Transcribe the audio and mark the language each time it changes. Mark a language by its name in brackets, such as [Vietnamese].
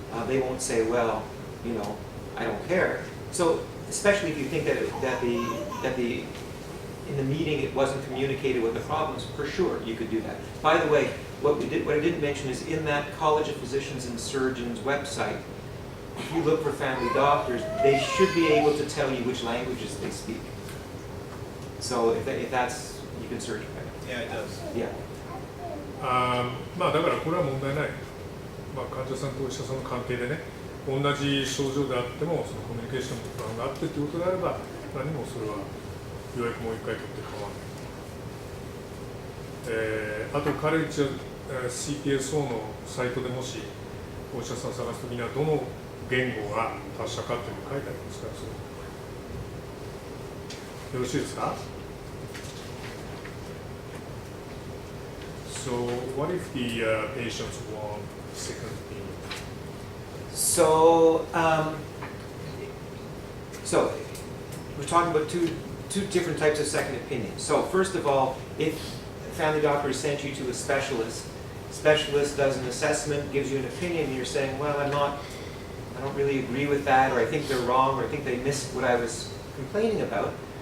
[English] They won't say, well, you know, I don't care. So especially if you think that in the meeting it wasn't communicated what the problems, for sure you could do that. By the way, what I didn't mention is in that College of Physicians and Surgeons website, if you look for family doctors, they should be able to tell you which languages they speak. So if that's, you can search by it. Yeah, it does. Yeah. [Japanese] まあだからこれは問題ない、まあ、患者さんとお医者さんの関係でね、同じ症状であってもそのコミュニケーションの不安があってということであれば、何もそれは予約もう一回取って構わない。あとカレッジCPSO のサイトでもしお医者さんを探すときにはどの言語が達者かっていうのが書いてありますから、それよろしいですか？ [English] So what if the patients want second opinion? So we're talking about two different types of second opinions. So first of all, if a family doctor sent you to a specialist does an assessment, gives you an opinion, and you're saying, well, I don't really agree with that, or I think they're wrong, or I think they missed what I was complaining about.